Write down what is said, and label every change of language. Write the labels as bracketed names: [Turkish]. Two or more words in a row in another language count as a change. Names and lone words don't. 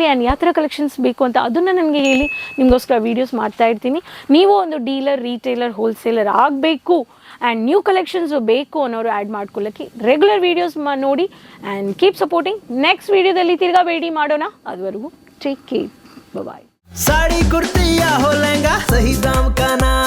[Kannada] ಆ್ಯಂಡ್ ಯಾವ ಥರ ಕಲೆಕ್ಷನ್ಸ್ ಬೇಕು ಅಂತ ಅದನ್ನು ನನಗೆ ಹೇಳಿ, ನಿಮಗೋಸ್ಕರ ವೀಡಿಯೋಸ್ ಮಾಡ್ತಾ ಇರ್ತೀನಿ. ನೀವು ಒಂದು [English] dealer, retailer, wholesaler [Kannada] ಆಗಬೇಕು [English] and new collections [Kannada] ಬೇಕು ಅನ್ನೋರು ಆ್ಯಡ್ ಮಾಡ್ಕೊಳ್ಳೋಕ್ಕೆ [English] regular videos [Kannada] ನೋಡಿ [English] and keep supporting. [Kannada] ನೆಕ್ಸ್ಟ್ ವೀಡಿಯೋದಲ್ಲಿ ತಿರ್ಗಾ ಭೇಟಿ ಮಾಡೋಣ. ಅದುವರೆಗೂ [English] take care, bye. [Hindi] साड़ी कुर्ती या हो लहंगा, सही दाम का